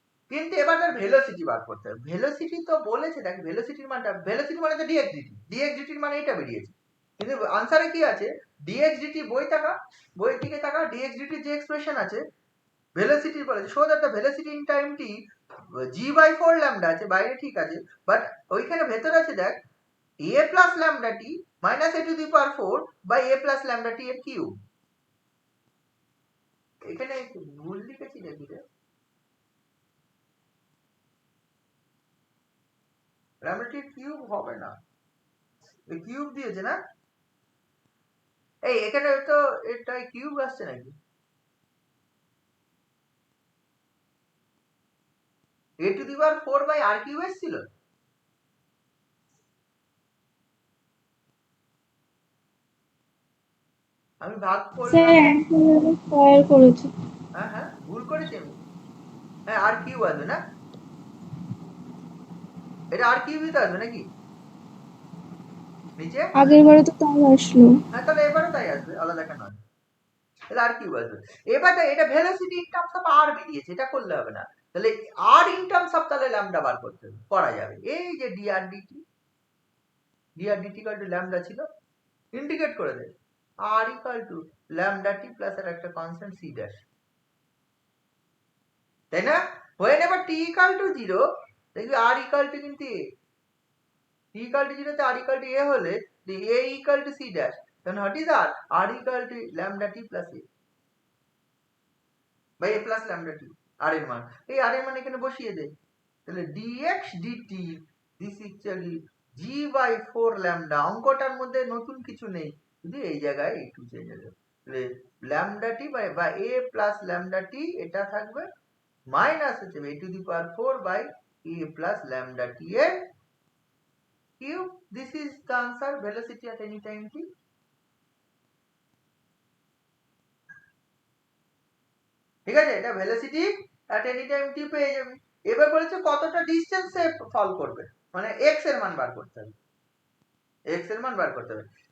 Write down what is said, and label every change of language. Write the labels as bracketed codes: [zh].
[bn] কিন্তু এবার তার ভেলোসিটি বার করতে হবে। ভেলোসিটি তো বলেছে, দেখ ভেলোসিটির মানটা, ভেলোসিটি মানে তো dx dt, dx dt এর মানে এটা বেরিয়েছে, কিন্তু আনসারে কি আছে, dx dt, বইয়ের দিকে তাকা, dx dt যে এক্সপ্রেশন আছে ভেলোসিটি বলেছে, [en] show that the velocity in time t g by 4 lambda [bn] আছে বাইরে, ঠিক আছে, বাট ওইখানে ভেতরে আছে দেখ [en] a plus lambda t minus a to the power 4 by a plus lambda t [bn] এর কিউব। এখানে ভুল লিখেছি নাকি রে? lambda t কিউব হবে না, এই কিউব দিয়েছে না, এই এখানে তো এটা কিউব আসছে নাকি? [en] a to the power 4 by r cube এসেছিল। [bn] আমি ভাগ স্যার করলাম, স্কয়ার করেছে। হ্যাঁ হ্যাঁ ভুল করেছি আমি, হ্যাঁ আর কিউব আসবে না, এটা আর কিউবই তো আসবে নাকি নিচে? আগের বারে তো তাই আসলো। হ্যাঁ তাহলে এবারও তাই আসবে, আলাদা কেন আসবে? তাহলে আর কিউব আসবে। এবার এটা ভেলোসিটি ইন টার্মস অফ আর বেরিয়েছে, এটা করলে হবে না, তাহলে আর ইন টার্মস অফ তাহলে ল্যামডা বার করতে হবে, করা যাবে। এই যে DR DT equal to lambda ছিল, ইন্টিগ্রেট করে দেয় আর equal to lambda t plus আর একটা কনস্ট্যান্ট সি ড্যাশ, তাই না? [en] when ever t equal to 0 দেখবি আর equal to কিন্তু a, t equal to 0 তে আর ইকুয়াল টু a হলে a equal to c dash, then what is r equal to lambda t plus a [bn] by a plus lambda t, আর এর মান, এই আর এর মান এখানে বসিয়ে দে, তাহলে dx dt [en] this actually g by 4 lambda, [bn] অঙ্কটার মধ্যে নতুন কিছু নেই, শুধু এই জায়গায় একটু চেঞ্জ হয়ে যাবে, lambda t by a plus lambda t এটা থাকবে মাইনাস হচ্ছে a to the power 4 by a plus lambda t এর cube. [en] this is the answer, [bn] velocity [en] at any time t। [bn] ঠিক আছে, এটা velocity [en] at any time t [bn] পেয়ে যাবে। এবার বলেছে কতটা ডিসটেন্সে ফল করবে, মানে x এর মান বার করতে হবে, x এর মান বার করতে হবে।